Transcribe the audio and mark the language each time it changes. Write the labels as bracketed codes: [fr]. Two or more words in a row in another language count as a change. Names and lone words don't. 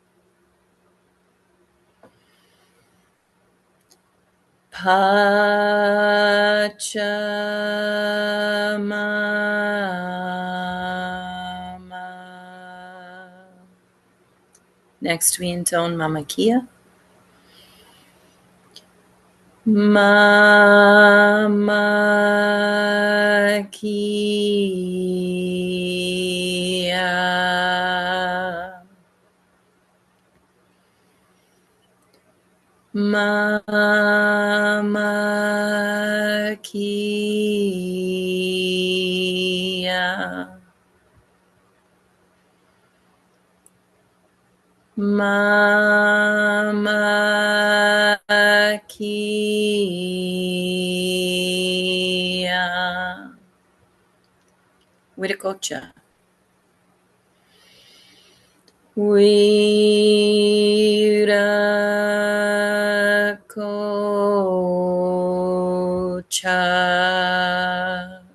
[en] Pachamama. Next, we intone Mama Kia. Mama Kia. Mama Kia. Mama Kia. Wiracocha. Wiracocha.